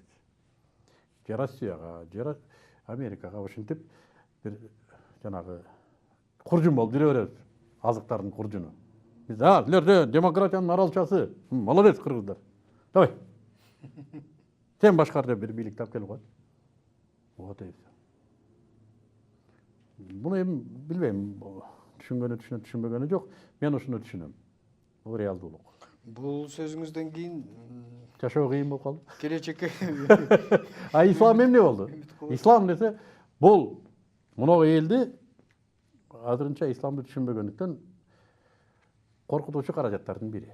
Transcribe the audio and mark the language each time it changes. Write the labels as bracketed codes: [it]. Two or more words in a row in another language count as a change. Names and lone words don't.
[ky] Же Россияга, же Америкага ошентип бир жанагы куржун болуп жүрө беребиз. Азыктардын куржуну. Биз силер демократиянын аралчасы. [ru] Молодец кыргыздар. Давай. [ky] Сен башкар деп бир бийлик тап келип коет. [ru] Вот и все. [ky] Буну эми билбейм, түшүнгөнү түшүнөт, түшүнбөгөнү жок. Мен ушуну түшүнөм. Бул реалдуулук. Бул сөзүңүздөн кийин Жашоо кыйын болуп калды. келечекке А ислам эмне болду? Ислам десе, бул муногу элди азырынча исламды түшүнбөгөндүктөн коркутуучу каражаттардын бири.